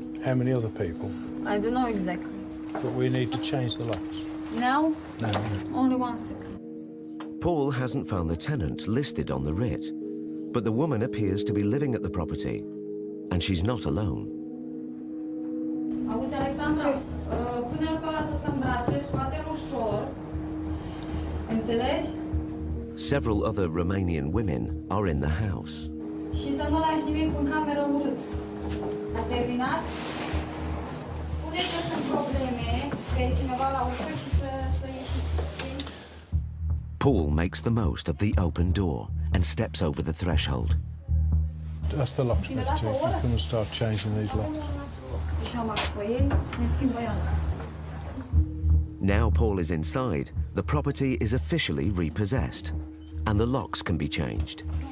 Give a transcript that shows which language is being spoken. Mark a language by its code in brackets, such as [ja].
[en] How many other people? I don't know exactly. But we need to change the locks. Now? No. Only 1 second. Paul hasn't found the tenant listed on the writ, but the woman appears to be living at the property, and she's not alone. [ro] Auzi, Alexandra, pune-l pe ăla să se îmbrace, scoate-l ușor. Înțelegi? [en] Several other Romanian women are in the house. [ro] Și să nu lași nimic în cameră urât. Ați terminat? Spune că sunt probleme, că e cineva la ușă și să ieșiți. [en] Paul makes the most of the open door and steps over the threshold. Ask the locksmith to come and start changing these locks. [ro] Și am pe ei, ne schimbă ea. [en] Now Paul is inside, the property is officially repossessed, and the locks can be changed.